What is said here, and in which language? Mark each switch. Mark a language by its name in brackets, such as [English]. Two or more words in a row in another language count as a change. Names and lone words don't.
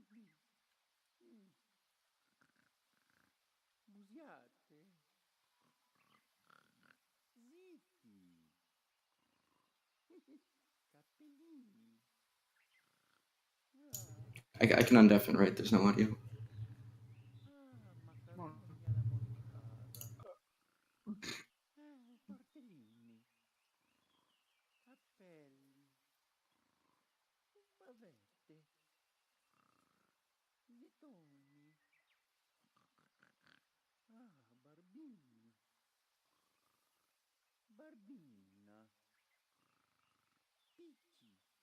[Italian] Busiate. Zitti. Cappellini. [English] I can undeafen, right? There's no audio. [Italian] Macaroni alla moscata. Tortellini. Cappelli. Bavette. Letoni. Barbini. Barbina. Picci.